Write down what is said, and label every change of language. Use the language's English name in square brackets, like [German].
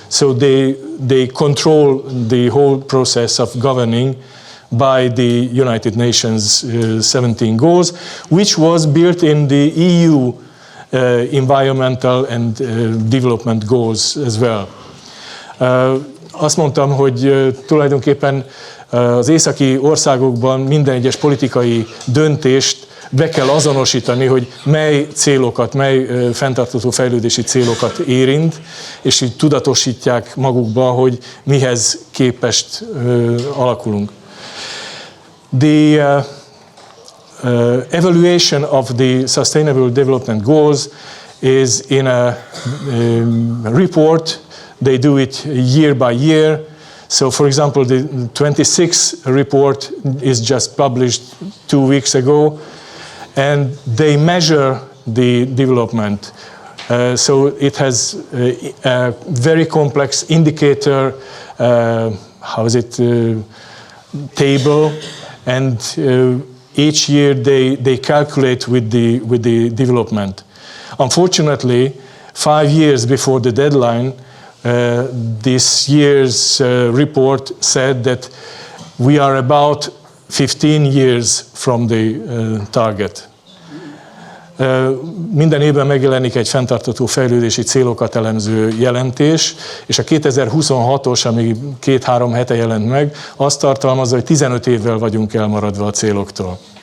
[English] So they control the whole process of governing by the United Nations 17 goals, which was built in the EU environmental and development goals as well. [Hungarian] Azt mondtam, hogy tulajdonképpen az északi országokban minden egyes politikai döntést be kell azonosítani, hogy mely célokat, mely fenntartható fejlődési célokat érint, és így tudatosítják magukba, hogy mihez képest alakulunk. [English] The evaluation of the Sustainable Development Goals is in a report. They do it year by year. So, for example, the 26th report is just published 2 weeks ago, and they measure the development. So it has a very complex indicator, table, and each year they calculate with the development. Unfortunately, 5 years before the deadline, this year's report said that we are about 15 years from the target. [Hungarian] Minden évben megjelenik egy fenntartható fejlődési célokat elemző jelentés, és a 2026-os, ami 2-3 hete jelent meg, azt tartalmazza, hogy 15 évvel vagyunk elmaradva a céloktól.